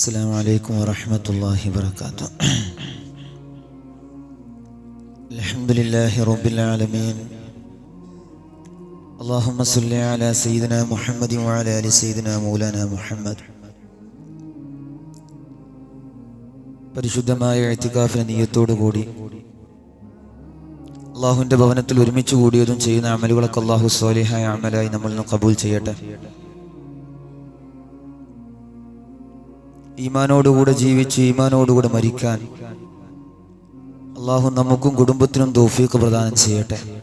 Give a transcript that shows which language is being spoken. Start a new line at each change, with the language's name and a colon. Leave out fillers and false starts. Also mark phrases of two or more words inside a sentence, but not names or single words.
Arabic: السلام عليكم ورحمة الله وبركاته. الحمد لله رب العالمين. اللهم صل على سيدنا محمد وعلى آل سيدنا مولانا محمد.
Malayalam: പരിശുദ്ധമായ ഇഅ്തികാഫിന്റെ നിയ്യത്തോടു കൂടി അല്ലാഹുവിന്റെ ഭവനത്തിൽ ഒരുമിച്ച് കൂടിയതും ചെയ്യുന്ന അമലുകളൊക്കെ അല്ലാഹു സ്വാലിഹായ അമലായി നമ്മളിൽ നിന്ന് ഖബൂൽ ചെയ്യട്ടെ. ഈമാനോടുകൂടെ ജീവിച്ച് ഈമാനോടുകൂടെ മരിക്കാൻ അല്ലാഹു നമുക്കും കുടുംബത്തിനും തൗഫീഖ് പ്രദാനം ചെയ്യട്ടെ.